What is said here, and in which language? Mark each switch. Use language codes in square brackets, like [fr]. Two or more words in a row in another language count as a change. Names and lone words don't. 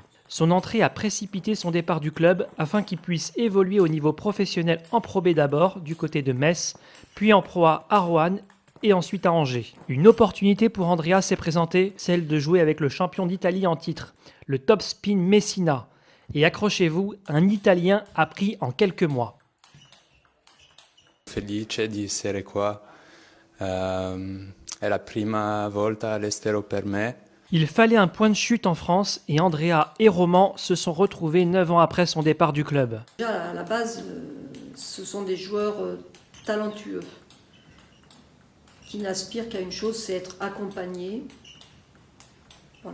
[fr] Son entrée a précipité son départ du club afin qu'il puisse évoluer au niveau professionnel en Pro B d'abord, du côté de Metz, puis en Pro A à Roanne et ensuite à Angers. Une opportunité pour Andrea s'est présentée, celle de jouer avec le champion d'Italie en titre, le Top Spin Messina. Et accrochez-vous, un Italien appris en quelques mois. [it] Felice di essere qua, è la prima volta all'estero per me. [fr] Il fallait un point de chute en France et Andrea et Romans se sont retrouvés 9 ans après son départ du club. Déjà, à la base, ce sont des joueurs talentueux qui n'aspirent qu'à une chose, c'est être accompagnés. Voilà.